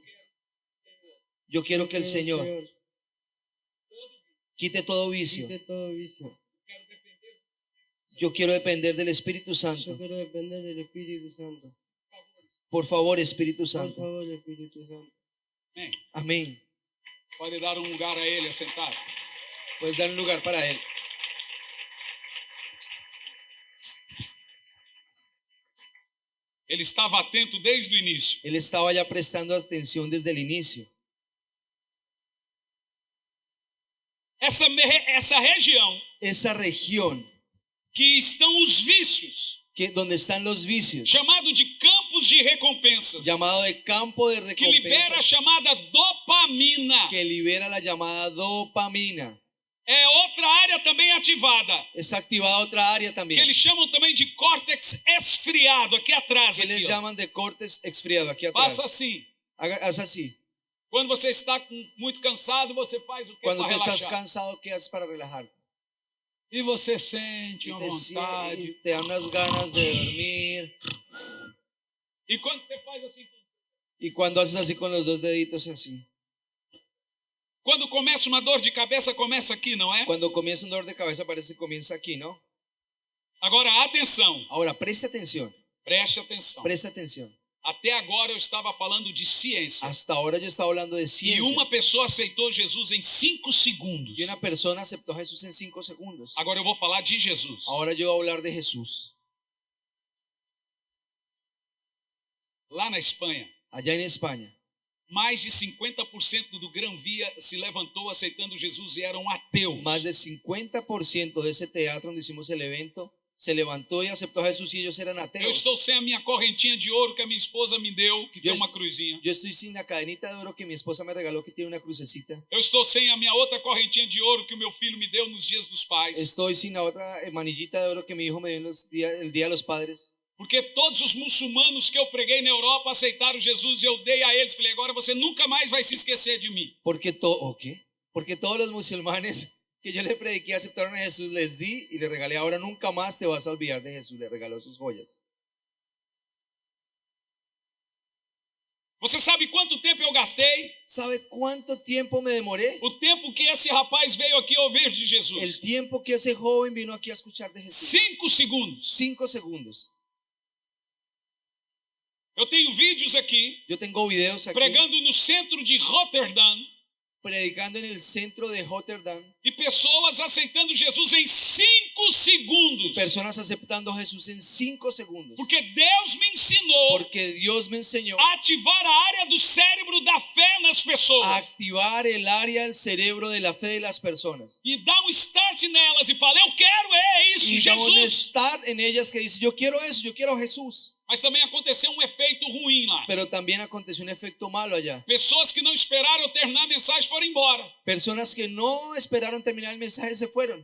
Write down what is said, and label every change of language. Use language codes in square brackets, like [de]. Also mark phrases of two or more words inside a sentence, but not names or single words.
[es] Yo quiero que el Quiero, Señor quite todo vicio. quite todo vicio. Yo quiero depender del Espíritu Yo Santo. quiero depender del Espíritu Santo. Por favor, Espíritu Por Santo. favor, Espíritu Santo. [pt] Amém. [es] Amén. [pt] Pode dar um lugar a ele, a sentar. [es] Puedes dar un lugar para Él. [pt] Ele estava atento desde o início. [es] Él estaba ya prestando atención desde el inicio. [pt] Essa região [es] Esa región [pt] que estão os vícios, [es] donde están los vicios, [pt] chamado de campos de recompensas, [es] llamado de campo de [pt] que libera a [es] recompensa, [pt] chamada dopamina, [es] que libera la llamada dopamina. [pt] é outra área também ativada, [es] Es activada otra área [pt] que [es] también, [pt] eles chamam também de córtex esfriado, aqui atrás, [es] que les [pt] aqui, ó. [es] llaman de cortes exfriado, aquí atrás. [pt] Passa assim. [es] Haz así. [pt] Quando você está muito cansado, você faz o que [es] Cuando [pt] para [es] te estás [pt] relaxar? [es] cansado, ¿qué haces para relajarte? [pt] E você sente [es] Y [pt] uma [es] te, [pt] vontade. [es] y te dan unas ganas de dormir. [pt] E quando você faz assim, [es] Y cuando haces así con los dos deditos así. [pt] quando começa uma dor de cabeça, começa aqui, não é? [es] Cuando comienza un dolor de cabeza parece que comienza aquí, ¿no? [pt] Agora, atenção, [es] Ahora, preste atención. [pt] preste atenção. [es] Presta atención. [pt] Até agora eu estava falando de ciência. [es] Hasta ahora yo estaba hablando de [pt] E [es] ciencia. [pt] uma pessoa aceitou Jesus em 5 segundos. [es] Y una persona aceptó a Jesús en 5 segundos. [pt] Agora eu vou falar de Jesus. [es] Ahora yo voy a hablar de Jesús. [pt] Lá na Espanha, [es] Allá en España, [pt] mais de 50% do Gran-Via se levantou aceitando Jesus e eram ateus. [es] más del 50% de ese teatro donde hicimos el evento se levantó y aceptó a Jesús y ellos eran [pt] Eu [es] ateos. [pt] estou sem a minha correntinha de ouro que a minha esposa me deu, que tem [en] Yes. [pt] uma cruzinha. [es] Yo estoy sin la cadenita de oro que mi esposa me regaló que tiene una crucecita. [pt] Eu estou sem a minha outra correntinha de ouro que o meu filho me deu nos dias dos pais. [es] Estoy sin la otra manillita de oro que mi hijo me dio en el Día de los Padres. [pt] Porque todos os muçulmanos que eu preguei na Europa aceitaram Jesus e eu dei a eles. Falei, agora você nunca mais vai se esquecer de mim. [es] Porque Porque todos los musulmanes que yo le prediqué aceptaron a Jesús, les di y le regalé. Ahora nunca más te vas a olvidar de Jesús. Le regaló sus joyas. [pt] Você sabe quanto tempo eu gastei? [es] ¿Sabe cuánto tiempo me demoré? [pt] O tempo que esse rapaz veio aqui ouvir de [es] El [pt] Jesus. [es] tiempo que ese joven vino aquí a escuchar de Jesús. [pt] 5 segundos. [es] 5 segundos. [pt] Eu tenho vídeos aqui [es] Yo tengo videos aquí [pt] pregando no centro de Rotterdam [es] predicando en el centro de Rotterdam. [pt] e pessoas aceitando Jesus em 5 segundos. [es] Personas aceptando a Jesús en 5 segundos. [pt] Porque Deus me ensinou [es] Porque Dios me enseñó [pt] a ativar a área do cérebro da fé nas [es] a [pt] pessoas. [es] activar el área del cerebro de la fe de las personas. [pt] E dar um start nelas e falar, eu quero, é isso, [es] Y da un [pt] Jesus. [es] start en ellas que dice, yo quiero eso, yo quiero a Jesús. [pt] Mas também aconteceu um efeito ruim lá. [es] Pero también aconteció un efecto malo allá. [pt] Pessoas que não esperaram eu terminar a mensagem foram embora. [es] Personas que no esperaron terminar el mensaje se fueron.